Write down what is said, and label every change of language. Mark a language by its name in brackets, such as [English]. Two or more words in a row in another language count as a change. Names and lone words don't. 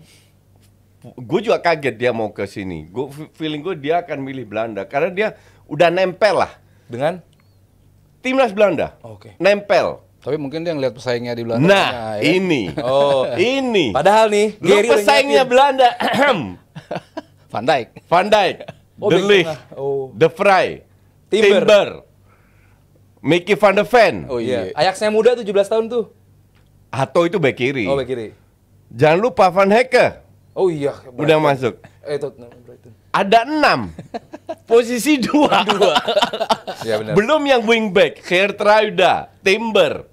[Indonesian] Gue juga kaget dia mau ke sini. Feeling gue dia akan milih Belanda karena dia udah nempel lah dengan timnas Belanda. Oke. Nempel. Tapi mungkin dia ngeliat pesaingnya di Belanda. Nah, ya. ini. Oh. Ini. Padahal nih, Lu Gary udah pesaingnya nyiapin. Belanda. Van Dijk. Van Dijk, Oh, De bek Ligt, tengah. Oh. De Vrij, Timber. Timber, Mickey van der Ven. Oh Iya. iya. Ajaxnya muda tuh 17 tahun tuh. Hato itu bek kiri. Oh, back kiri. Jangan lupa Van Hecke Oh iya. udah masuk. Tottenham Brighton. Ada 6. Posisi 2. Iya benar. Belum yang wingback, Geertruida, Timber,